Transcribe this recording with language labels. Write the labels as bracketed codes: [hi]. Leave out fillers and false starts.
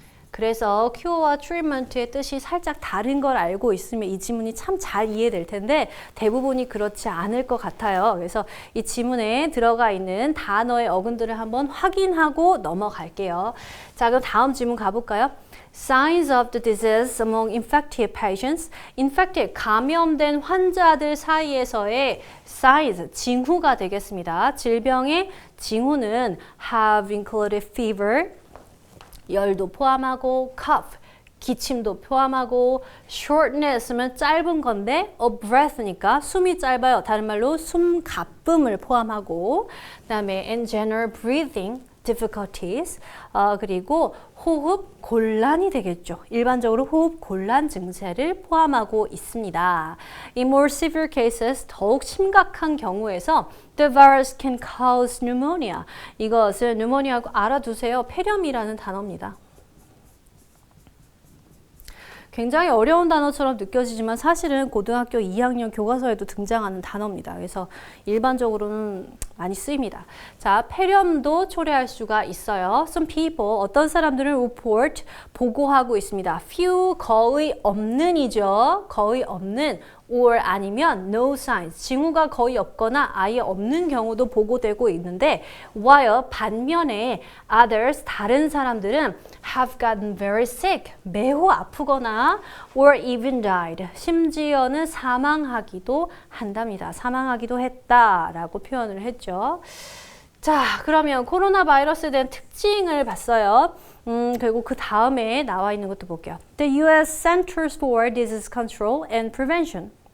[ko] 그래서 cure와 treatment의 뜻이 살짝 다른 걸 알고 있으면 이 지문이 참 잘 이해될 텐데 대부분이 그렇지 않을 것 같아요. 그래서 이 지문에 들어가 있는 단어의 어근들을 한번 확인하고 넘어갈게요. 자, 그럼 다음 지문 가볼까요? [en] Signs of the disease among infected patients. [ko] infected, 감염된 환자들 사이에서의 signs, 징후가 되겠습니다. 질병의 징후는 [en] have included fever, [ko] 열도 포함하고 cough, 기침도 포함하고 shortness면 짧은 건데 of breath니까 숨이 짧아요. 다른 말로 숨가쁨을 포함하고 그다음에 [en] and general breathing difficulties [ko] 그리고 호흡 곤란이 되겠죠. 일반적으로 호흡 곤란 증세를 포함하고 있습니다. [en] In more severe cases, [ko] 더욱 심각한 경우에서 [en] the virus can cause pneumonia. [ko] 이것을 pneumonia고 알아두세요. 폐렴이라는 단어입니다. 굉장히 어려운 단어처럼 느껴지지만 사실은 고등학교 2학년 교과서에도 등장하는 단어입니다. 그래서 일반적으로는 많이 쓰입니다. 자, 폐렴도 초래할 수가 있어요. [en] Some people, [ko] 어떤 사람들은 report, 보고하고 있습니다. few, 거의 없는이죠. 거의 없는. or 아니면 no signs, 징후가 거의 없거나 아예 없는 경우도 보고되고 있는데 while 반면에 others, 다른 사람들은 [en] have gotten very sick, [ko] 매우 아프거나 [en] or even died, [ko] 심지어는 사망하기도 한답니다. 사망하기도 했다라고 표현을 했죠. 자, 그러면 코로나 바이러스에 대한 특징을 봤어요. 그리고 그 다음에 나와 있는 것도 볼게요. [en] The U.S. Centers for Disease Control and Prevention.